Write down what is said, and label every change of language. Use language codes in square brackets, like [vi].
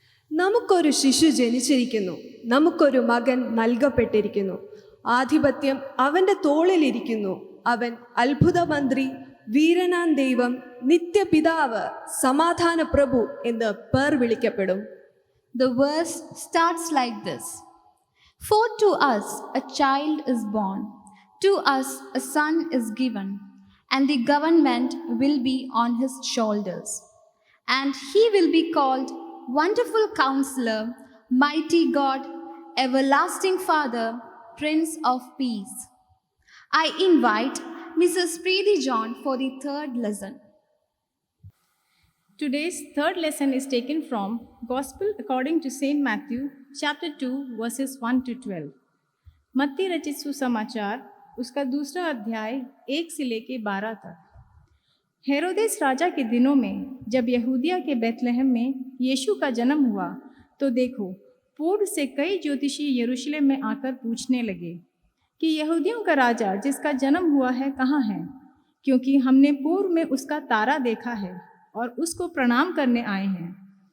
[ml] നമുക്കൊരു ശിശു ജനിച്ചിരിക്കുന്നു, നമുക്കൊരു മകൻ നൽകപ്പെട്ടിരിക്കുന്നു. ആധിപത്യം അവൻ്റെ തോളിലിരിക്കുന്നു. അവൻ അത്ഭുതമന്ത്രി, വീരനാം ദൈവം, നിത്യപിതാവ്, സമാധാന പ്രഭു എന്ന് പേർ വിളിക്കപ്പെടും. [en] The verse starts like this: For to us a child is born, to us a son is given, and the government will be on his shoulders. And he will be called Wonderful Counselor, Mighty God, Everlasting Father, Prince of Peace. I invite Mrs. Preeti John for the third lesson. Today's third lesson is taken from Gospel according to Saint Matthew, chapter 2, verses 1 to 12. [hi] मत्ती रचित सुसमाचार उसका दूसरा अध्याय 1 से लेके 12 तक। हेरोदेस राजा के दिनों में जब यहूदिया के बैतलहम में यीशु का जन्म हुआ, तो देखो पूर्व से कई ज्योतिषी यरूशलेम में आकर पूछने लगे कि यहूदियों का राजा जिसका जन्म हुआ है कहाँ है, क्योंकि हमने पूर्व में उसका तारा देखा है और उसको प्रणाम करने आए हैं।